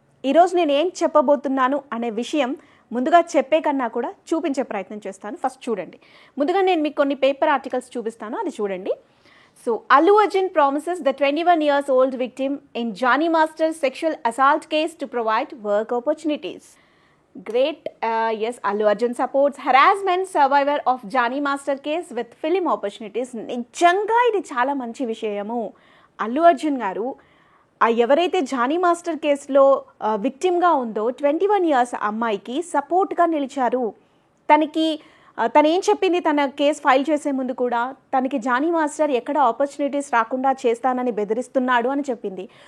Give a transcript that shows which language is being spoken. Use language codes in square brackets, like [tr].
[te] ఈరోజు నేను ఏం చెప్పబోతున్నాను అనే విషయం ముందుగా చెప్పే కన్నా కూడా చూపించే ప్రయత్నం చేస్తాను. ఫస్ట్ చూడండి. ముందుగా నేను మీకు కొన్ని పేపర్ ఆర్టికల్స్ చూపిస్తాను, అది చూడండి. [en] So Allu Arjun promises the 21 years old victim in Johnny Master's sexual assault case to provide work opportunities. Great. Yes, Allu Arjun supports harassment survivor of Johnny Master case with film opportunities. [te] నిజంగా ఇది చాలా మంచి విషయము. అల్లు అర్జున్ గారు ఎవరైతే Johnny master కేసులో విక్టిమ్గా ఉందో 21 years అమ్మాయికి సపోర్ట్గా నిలిచారు. తను ఏం చెప్పింది, తన కేసు ఫైల్ చేసే ముందు కూడా తనకి జానీ మాస్టర్ ఎక్కడ ఆపర్చునిటీస్ రాకుండా చేస్తానని బెదిరిస్తున్నాడు అని చెప్పింది.